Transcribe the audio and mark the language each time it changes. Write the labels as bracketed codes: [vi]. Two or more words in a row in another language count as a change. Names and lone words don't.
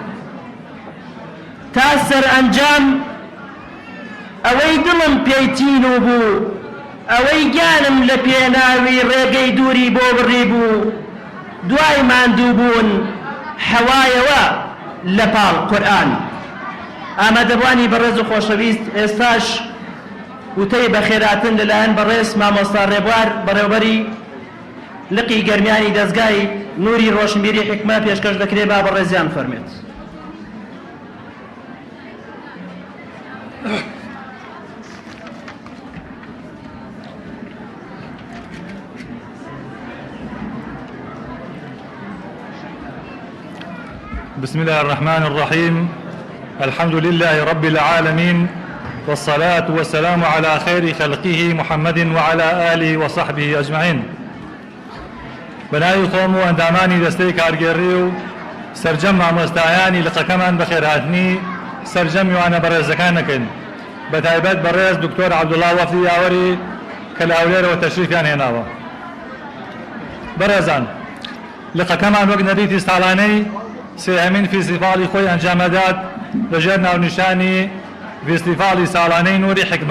[ckb] تا سەرئەنجام ئەوەی دڵم پێیتین و بوو، ئەوەی گیانم لە پێناوی ڕێگەی دووری بۆ بڕی بوو، دوای ماندوو بوون حەوایەوە لە پاڵ قورئان. ئامادەبوانی بەڕێز و خۆشەویست، ئێستاش وتەی بەخێراتن لەلایەن بەڕێز مامۆستا ڕێبوار بەڕێوەبەری لقی گەرمیانی دەستگای نوری ڕۆشنبیری حکمە پێشکەش دەکرێت با بەڕێزیان فەرمێت. [ar] بسم الله الرحمن الرحيم. الحمد لله رب العالمين، والصلاة والسلام على خير خلقه محمد وعلى آله وصحبه أجمعين. [ckb] بناوی خۆم و ئەندامانی دەستەی کارگێڕی و سەرجەم مامۆستایانی لقەکەمان بەخێرهاتنی سەرجەم میوانە بەڕێزەکان نەکەین، بە تایبەت بەڕێز دکتۆر عەبدوڵڵا وەفدی یاوەری کە لە ئەولێرەوە تەشریفیان هێناوە. بەڕێزان، لقەکەمان وەک نەریتی ساڵانەی سێهەمین فیستیڤاڵی خۆی ئەنجامەدات لەژێر ناونیشانی فیستیڤاڵی ساڵانەی نوری حکمە.